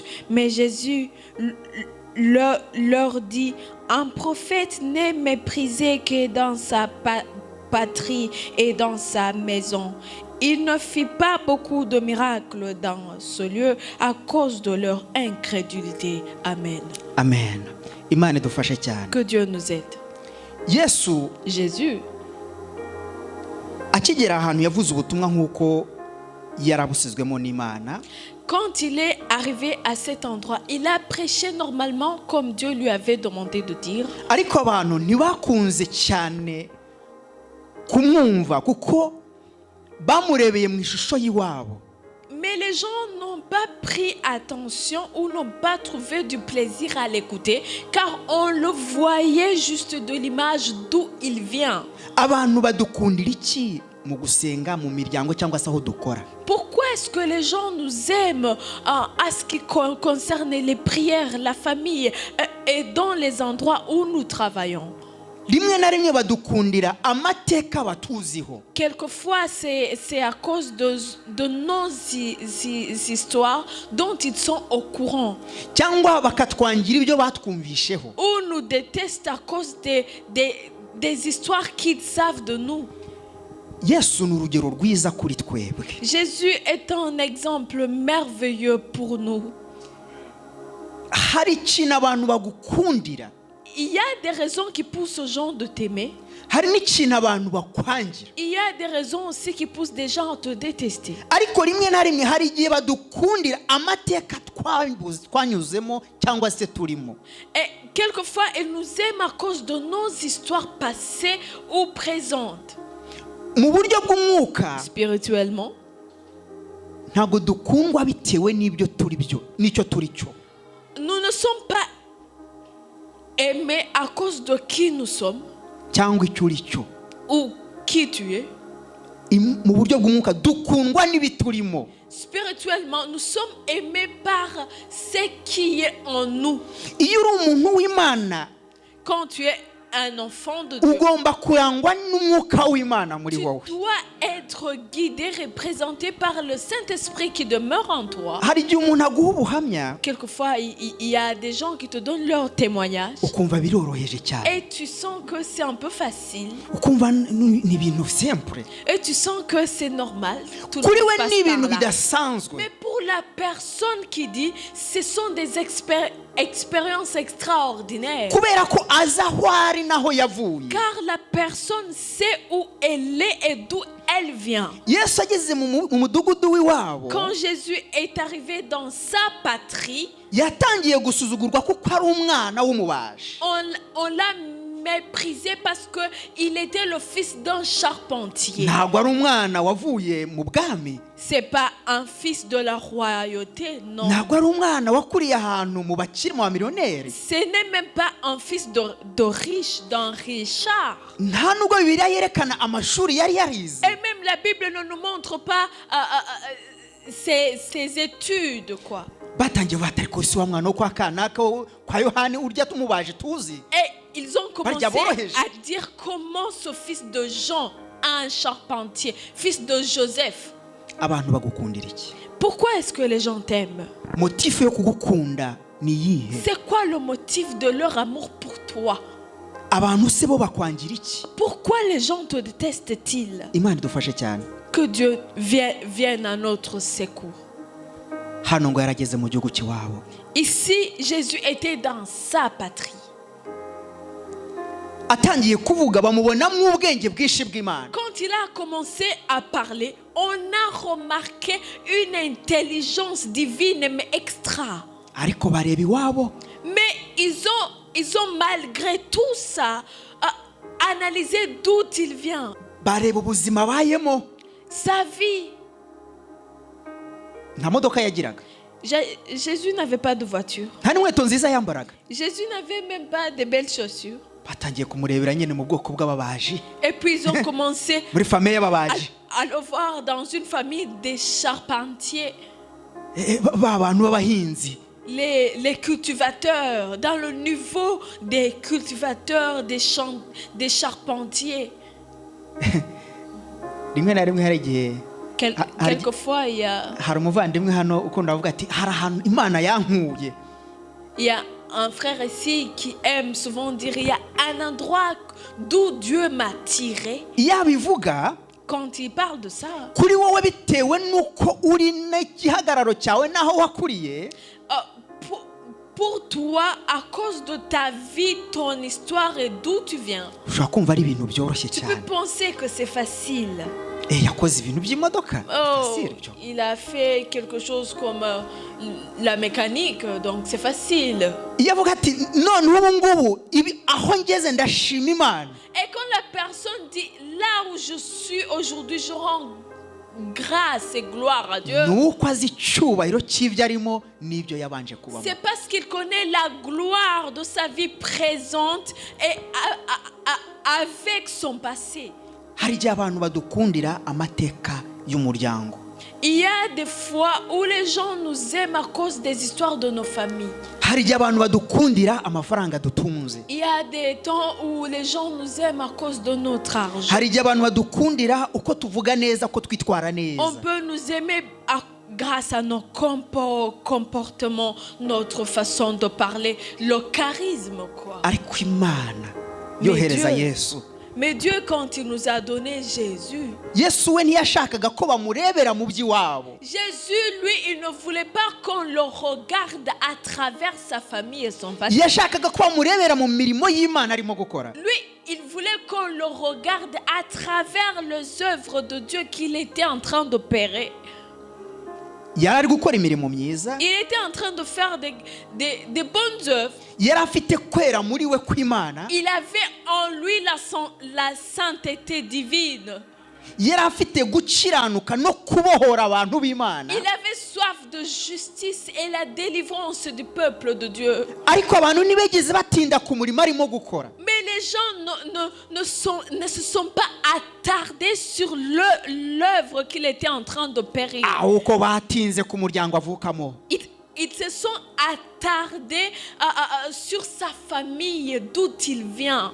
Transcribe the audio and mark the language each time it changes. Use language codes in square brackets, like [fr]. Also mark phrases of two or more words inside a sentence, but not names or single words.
[fr] Mais Jésus leur dit, un prophète n'est méprisé que dans sa patrie et dans sa maison. Il ne fit pas beaucoup de miracles dans ce lieu à cause de leur incrédulité. Amen. [rw] Amen. Imana idufashe cyane. [fr] Que Dieu nous aide. Jésus [rw] akigera ahantu yavuze ubutumwa nk'uko yarabusizwemo n'Imana. [fr] Quand il est arrivé à cet endroit, il a prêché normalement comme Dieu lui avait demandé de dire. [rw] Ariko abantu ntibakunze cyane kumwumva kuko bamurebeye mu ishusho y'iwabo. [fr] Mais les gens n'ont pas pris attention ou n'ont pas trouvé du plaisir à l'écouter car on le voyait juste de l'image d'où il vient. [rw] Abantu badukundira iki mu gusenga mu miryango cyangwa se aho dukora? [fr] Pourquoi est-ce que les gens nous aiment à ce qui concerne les prières, la famille et dans les endroits où nous travaillons? [rw] Rimwe na rimwe badukundira amateka batuziho. [fr] Quelquefois c'est à cause de nos histoires dont ils sont au courant. [rw] Cyangwa bakatwangira ibyo batwumvisheho. [fr] Ou nous détestent à cause des histoires qu'ils savent de nous. [rw] Yesu ni urugero rwiza kuri twebwe. [fr] Jésus est un exemple merveilleux pour nous. [rw] Hari ikintu abantu bagukundira. [fr] il y a des raisons qui poussent aux gens de t'aimer. [rw] hari n'ikintu abantu bakwangira, [fr] Il y a des raisons aussi qui poussent des gens à te détester. [rw] ariko rimwe na rimwe hari igihe badukundira amateka twanyuzemo cyangwa se turimo. [fr] Et quelquefois, ils nous aiment à cause de nos histoires passées ou présentes. [rw] Mu buryo bw'umwuka [fr] Spirituellement, [rw] ntabwo dukundwa bitewe n'ibyo turi byo n'icyo turi cyo, [fr] nous ne sommes pas aimés à cause de qui nous sommes [rw] cyangwa icyo uri cyo. [fr] ou qui tu es. [rw] Mu buryo bw'umwuka dukundwa n'ibiturimo. [fr] Spirituellement, nous sommes aimés par ce qui est en nous. [rw] Iyo uri umuntu w'Imana, [fr] Quand tu es un enfant de Dieu, [rw] ugomba kurangwa n'umwuka w'Imana muri [fr] tu [rw] wowe. [fr] dois être guidé, représenté par le Saint-Esprit qui demeure en toi. [rw] Hari igihe umuntu aguha ubuhamya [fr] Quelquefois, il y a des gens qui te donnent leur témoignage [rw] ukumva biroroheje cyane, [fr] et tu sens que c'est un peu facile [rw] ukumva ni ibintu simple, [fr] et tu sens que c'est normal. Tout le [rw] kuri [fr] monde [rw] we [fr] passe [rw] ni [fr] par [rw] ibintu [fr] là. [rw] bidasanzwe. [fr] Mais pour la personne qui dit, ce sont des expériences extraordinaires. [rw] Kubera ko aza aho ari naho yavuye. [fr] Car la personne sait où elle est et d'où elle vient. [rw] Yesu ageze mu mudugudu w'iwabo, [fr] Quand Jésus est arrivé dans sa patrie, [rw] yatangiye gusuzugurwa kuko ari umwana w'umubaji. [fr] on l'a méprisé parce qu'il était le fils d'un charpentier. [rw] Ntabwo ari umwana wavuye mu bwami, [fr] C'est pas un fils de la royauté, non. [rw] ntabwo ari umwana wakuriye ahantu mu bakiri mu bamiliyoneri. [fr] Ce n'est même pas un fils de riche, d'un richard. [rw] Nta nubwo Bibiliya yerekana amashuri yari yarize. [fr] Et même la Bible ne nous montre pas ses études, quoi. [rw] Batangiye batari ko si wa mwana wo kwa Kanaka kwa Yohani urya tumubaje tuzi. [fr] Et ils ont commencé [rw] Barya boroheje. [fr] à dire comment ce fils de Jean, un charpentier, fils de Joseph. [rw] Abantu bagukundira iki? [fr] Pourquoi est-ce que les gens t'aiment? [rw] Motifu yo kugukunda ni yihe? [fr] C'est quoi le motif de leur amour pour toi? [rw] Abantu se bo bakwangira iki? [fr] Pourquoi les gens te détestent-ils? [rw] Imana idufashe cyane. [fr] Que Dieu vienne à notre secours. [rw] Hano ngo yarageze mu gihugu cy'iwabo. [fr] Ici, Jésus était dans sa patrie. [rw] Atangiye kuvuga bamubonamo ubwenge bwinshi bw'Imana. [fr] Quand il a commencé à parler, on a remarqué une intelligence divine mais extra. [rw] Ariko bareba iwabo, [fr] Mais ils ont malgré tout ça analysé d'où il vient. [rw] bareba ubuzima bayemo. [fr] Sa vie. [rw] Nta modoka yagiraga, [fr] Jésus n'avait pas de voiture. [rw] nta n'inkweto nziza yambaraga. [fr] Jésus n'avait même pas de belles chaussures. [rw] Batangiye kumurebera nyine mu bwoko bw'ababaji, [fr] Et puis ils ont commencé [rw] muri famille y'ababaji. [fr] à le voir dans une famille des charpentiers, [rw] Ba bantu b'abahinzi. [fr] les cultivateurs, dans le niveau des cultivateurs, des charpentiers. [rw] Rimwe na rimwe hari igihe [fr] Quelquefois, [rw] hari umuvandimwe hano ukunda avuga ati hari ahantu Imana yankuye. [fr] il y a un frère ici qui aime souvent dire il y a un endroit d'où Dieu m'a tiré. [rw] Iyo abivuga [fr] Quand il parle de ça, [rw] kuri wowe bitewe n'uko uri n'igihagararo cyawe n'aho wakuriye, [fr] pour toi, à cause de ta vie, ton histoire et d'où tu viens, [rw] ushobora kumva ari ibintu byoroshye [fr] tu peux [rw] cyane. [fr] penser que c'est facile. [rw] Yakoze ibintu by'imodoka. Facile byo. [fr] Il a fait quelque chose comme la mécanique, donc c'est facile. [rw] Iyo avuga ati none ubu ngubu ibi aho ngeze ndashima Imana. [fr] Et quand la personne dit là où je suis aujourd'hui, je rends grâce et gloire à Dieu, [rw] Nuko azi icyubahiro cy'ibyo arimo n'ibyo yabanje kubamo. [fr] c'est parce qu'il connaît la gloire de sa vie présente et avec son passé. [rw] Hari igihe abantu badukundira amateka y'umuryango. [fr] Il y a des fois où les gens nous aiment à cause des histoires de nos familles. [rw] Hari igihe abantu badukundira amafaranga dutunze. [fr] Il y a des temps où les gens nous aiment à cause de notre argent. [rw] Hari igihe abantu badukundira uko tuvuga neza, uko twitwara neza. [fr] On peut nous aimer grâce à nos comportements, notre façon de parler, le charisme, quoi. [rw] Ariko Imana yohereza Yesu. [fr] Mais Dieu, quand il nous a donné Jésus, [rw] Yesu we ntiyashakaga ko bamurebera mu by'iwabo. [fr] Jésus, lui, il ne voulait pas qu'on le regarde à travers sa famille et son passé. [rw] Yashakaga ko bamurebera mu mirimo y'Imana arimo gukora. [fr] Lui, il voulait qu'on le regarde à travers les œuvres de Dieu qu'il était en train d'opérer. [rw] Yari ari gukora imirimo myiza. [fr] Il était en train de faire des bonnes œuvres. [rw] Yari afite kwera muri we kw'Imana. [fr] Il avait en lui la sainteté divine. [rw] Yari afite gukiranuka no kubohora abantu b'Imana. [fr] Il avait soif de justice et la délivrance du peuple de Dieu. [rw] Ariko abantu ntibegeze batinda ku murimo arimo gukora. [fr] Mais les gens ne se sont pas attardés sur l'œuvre qu'il était en train d'opérer. [rw] Ahubwo batinze ku muryango avukamo. [fr] Ils se sont attardés sur sa famille, d'où il vient.